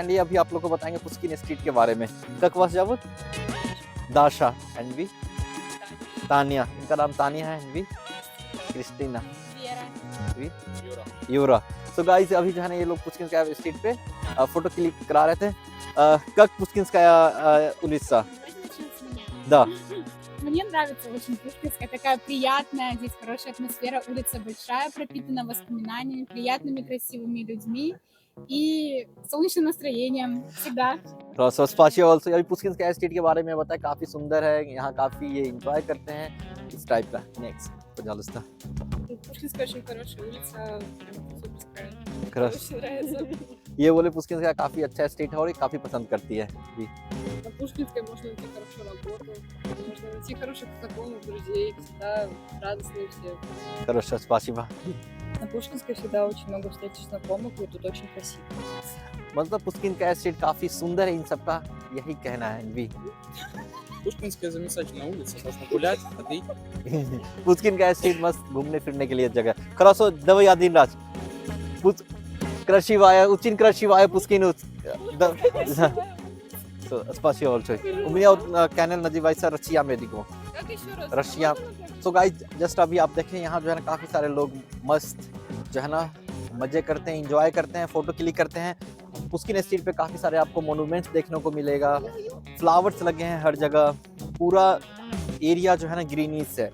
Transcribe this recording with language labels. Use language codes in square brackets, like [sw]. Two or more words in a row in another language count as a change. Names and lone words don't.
[hi] एंड ये अभी आप लोग को बताएंगे पुस्किन स्ट्रीट के बारे में. [ru] Как вас зовут [hi] दाशा एंड वी तानिया. इनका नाम तानिया है. एंड वी क्रिस्टीना वी यूरा. तो गाइस अभी जो है ना ये लोग पुस्किनस्काया स्ट्रीट पे फोटो क्लिक करा रहे थे. [ru] Как Пушкинская улица да. Мне нравится очень Пушкинская, такая приятная, здесь хорошая атмосфера, улица большая, пропитана воспоминаниями, приятными, красивыми людьми и солнечным настроением всегда. [hi] तो स्पासिबा ऑल्सो. अभी पुस्किनस्काया स्ट्रीट के बारे में बताया. काफ़ी सुंदर है यहाँ, काफ़ी ये एंजॉय करते हैं इस टाइप का. [en] नेक्स्ट पजालुस्ता. [ru] Пушкинская очень хорошая улица, прям суперская. Хорошо. Очень нравится. [hi] ये बोले पुस्किनस्काया काफ़ी अच्छा स्ट्रीट है और ये काफ़ी पसंद करती है. [ru] На Пушкинской можно найти хорошую работу, можно найти хороших знакомых, друзей, всегда радостные все. Хорошо, спасибо. На Пушкинской всегда очень много встретишь знакомых, и тут очень красиво. [hi] मतलब पुस्किनस्काया स्ट्रीट काफ़ी सुंदर है. इन सबका यही कहना है. भी [ru] Пушкинская замечательная улица, можно гулять, ходить. [hi] पुस्किनस्काया स्ट्रीट मस्त घूमने फिरने के लिए जगह. [ru] Хорошо, давай один раз. Krasiwaye, очень красивая Pushkin. Спасибо большое. У меня कैनल называется रशिया मेडिको, Как еще раз? रशिया. [en] so guys [hi] जस्ट अभी आप देखें यहाँ जो है ना काफ़ी सारे लोग मस्त जो है ना मज़े करते हैं, इंजॉय करते हैं, फ़ोटो क्लिक करते हैं। पुस्किन स्ट्रीट पे काफ़ी सारे आपको मोनूमेंट्स देखने को मिलेगा, फ्लावर्स लगे हैं हर जगह, पूरा एरिया जो है ना ग्रीनीस है।